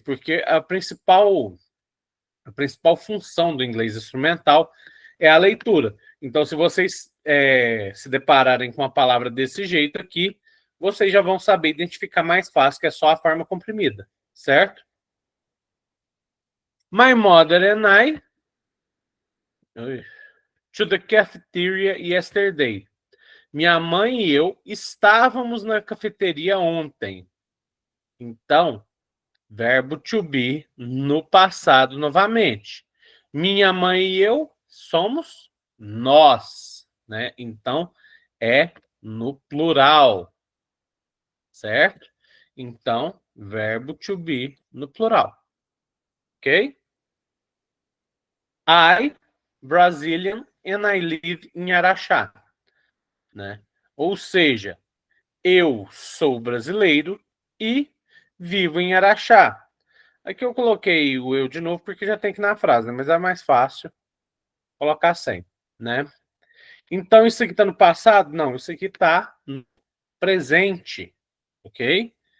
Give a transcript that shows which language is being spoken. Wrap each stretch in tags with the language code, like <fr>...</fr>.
<pt>Porque a principal função do inglês instrumental é a leitura. Então, se vocês se depararem com a palavra desse jeito aqui, vocês já vão saber identificar mais fácil que é só a forma comprimida, certo?</pt> <en>My mother and I to the cafeteria yesterday.</en> <pt>Minha mãe e eu estávamos na cafeteria ontem. Então, verbo to be no passado novamente. Minha mãe e eu somos nós, né? Então, é no plural, certo? Então, verbo to be no plural. Ok?</pt> <en>I, Brazilian, and I live in Araxá.</en> <pt>Né? Ou seja, eu sou brasileiro e vivo em Araxá. Aqui eu coloquei o eu de novo porque já tem que ir na frase, né? Mas é mais fácil colocar sem, né? Então, isso aqui está no passado? Não, isso aqui está no presente, ok?</pt>